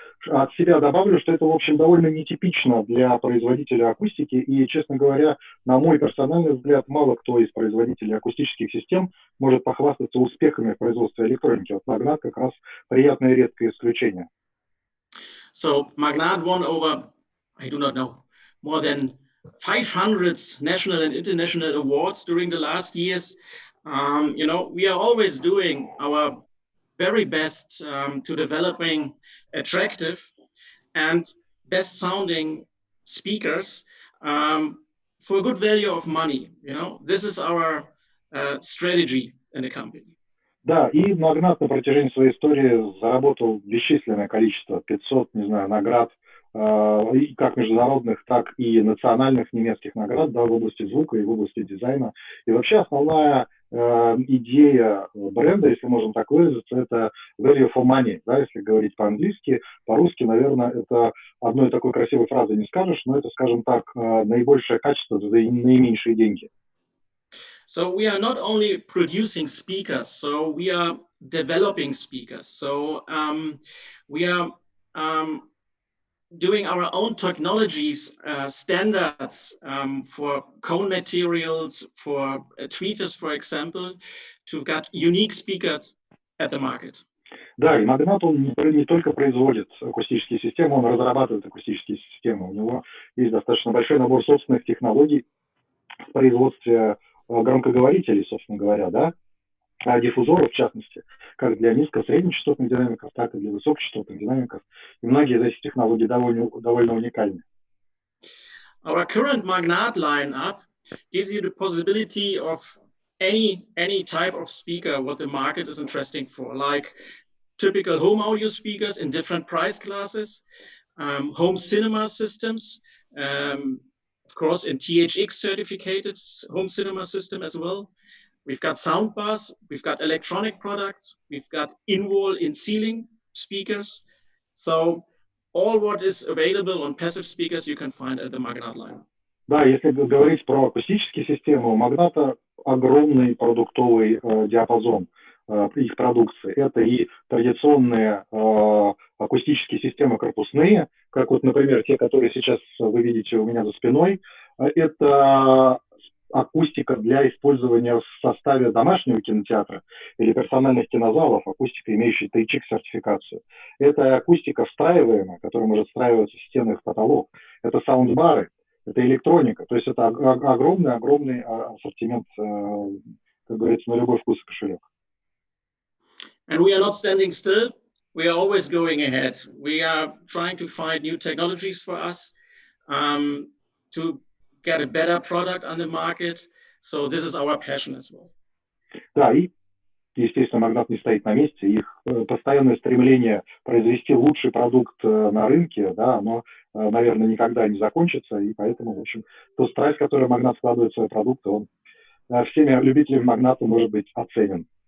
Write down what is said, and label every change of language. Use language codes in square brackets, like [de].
[ru] От себя добавлю, что это, в общем, довольно нетипично для производителя акустики, и, честно говоря, на мой персональный взгляд, мало кто из производителей акустических систем может похвастаться успехами в производстве электроники. Вот Magnat как раз приятное и редкое исключение. [en] So Magnat won over, I do not know, more than 500 national and international awards during the last years. You know, we are always doing our very best to developing attractive and best sounding speakers for a good value of money. You know, this is our strategy in the company. [ru] Да, и Magnat на протяжении своей истории заработал бесчисленное количество, 500, не знаю, наград, как международных, так и национальных немецких наград, да, в области звука и в области дизайна. И вообще основная идея бренда, если можно так выразиться, это [en] value for money, [ru] да, если говорить по-английски. По-русски, наверное, это одной такой красивой фразы не скажешь, но это, скажем так, наибольшее качество за наименьшие деньги. [en] So we are not only producing speakers, so we are developing speakers. So we are doing our own technologies, standards for cone materials, for tweeters, for example, to get unique speakers at the market. [ru] Да, и Magnat, он не только производит акустические системы, он разрабатывает акустические системы. У него есть достаточно большой набор собственных технологий в производстве громкоговорителей, собственно говоря, да, диффузоров, в частности, как для низко-среднечастотных динамиков, так и для высокочастотных динамиков. И многие из этих технологий довольно уникальны. [en] Our current Magnat lineup gives you the possibility of any type of speaker what the market is interesting for, like typical home audio speakers in different price classes, home cinema systems, of course in THX certificated home cinema system as well. We've got soundbars, we've got electronic products, we've got in-wall, in-ceiling speakers. So all what is available on passive speakers you can find at the Magnat line. [ru] Да, если говорить про акустические системы, у Magnat огромный продуктовый диапазон их продукции. Это и традиционные акустические системы корпусные, как вот, например, те, которые сейчас вы видите у меня за спиной. Это акустика для использования в составе домашнего кинотеатра или персональных кинозалов, акустика, имеющая THX-сертификацию. Это акустика встраиваемая, которая может встраиваться в стены и в потолок. Это саундбары, это электроника. То есть это огромный ассортимент, как говорится, на любой вкус и кошелек. [en] And we are not standing still. We are always going ahead. We are trying to find new technologies for us to get a better product on the market. So this is our passion as well. [ru] Да, и, естественно, Magnat не стоит на месте. Их постоянное стремление произвести лучший продукт на рынке, да, оно, наверное, никогда не закончится. И поэтому, в общем, ту страсть, которую Magnat вкладывает в свои продукты, он всеми любителями Magnat может быть оценен.